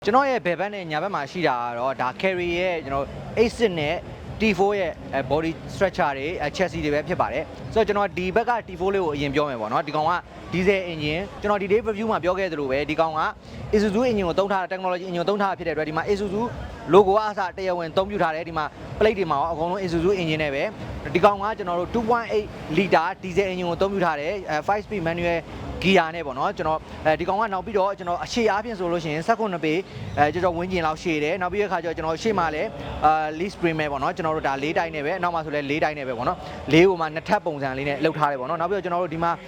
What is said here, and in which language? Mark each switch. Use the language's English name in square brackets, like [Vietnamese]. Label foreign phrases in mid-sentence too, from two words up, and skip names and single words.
[Burmese] ကျွန်တော်ရဲ့ဘယ်ဘက်နဲ့ညာဘက်မှာရှိတာကတော့ဒါ carry ရဲ့ကျွန်တော် A6 နဲ့ T4 ရဲ့ [English] body structure [Burmese] တွေ chassis တွေပဲဖြစ်ပါတယ်ဆိုတော့ကျွန်တော်ဒီဘက်က T4 လေးကိုအရင်ပြောမယ်ပေါ့နော်ဒီကောင်က [English] diesel engine [Burmese] ကျွန်တော်ဒီ [English] day review [Burmese] မှာပြောခဲ့သလိုပဲဒီကောင်က [English] Isuzu engine [Burmese] ကိုသုံးထားတာ [English] technology engine [Burmese] ကိုသုံးထားတာဖြစ်တဲ့အတွက်ဒီမှာ [English] Isuzu logo [Burmese] အစတရားဝင်သုံးပြထားတယ်ဒီမှာ plate တွေမှာရောအကုန်လုံး [English] Isuzu engine [Burmese] နဲ့ပဲဒီကောင်ကကျွန်တော်တို့ [English] 2.8 liter diesel engine [Burmese] ကိုသုံးပြထားတယ် [English] 5 speed manual gear [Burmese] နဲ့ပေါ့နော်ကျွန်တော်ဒီကောင်ကနောက်ပြီးတော့ကျွန်တော်အရှေ့အားဖြင့်ဆိုလို့ရှိရင်19ပေကျွန်တော်ဝင်းကျင်လောက်ရှည်တယ်နောက်ပြီးတဲ့အခါကျတော့ကျွန်တော်ရှေ့မှာလည်း [English] lease premier [Burmese] ပေါ့နော်ကျွန်တော်တို့ဒါ၄တိုင်းနဲ့ပဲနောက်မှာဆိုလည်း၄တိုင်းနဲ့ပဲပေါ့နော်၄ကိုမှနှစ်ထပ်ပုံစံလေးနဲ့လှုပ်ထားတယ်ပေါ့နော်နောက်ပြီးတော့ကျွန်တော်တို့ဒီမှာ